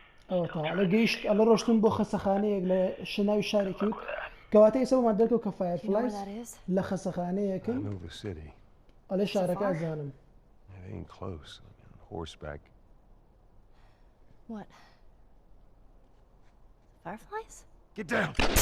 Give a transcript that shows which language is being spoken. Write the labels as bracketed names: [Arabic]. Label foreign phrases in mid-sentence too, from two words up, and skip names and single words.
[Central Kurdish] ئەوە تا لە گەیشت ئەلە ڕۆشتم بۆ خەسەخانەیەک لە شناوی شارێکی وت کەواتە ئێستا بۆمان دەرکەوت کە فایرفلایز لە خەسەخانەیەکن [English] I know the city. [Central Kurdish] ئەلێ شارەکە ئەزانم [English] It ain't close. I mean, on horseback. What? Fireflies? Get down!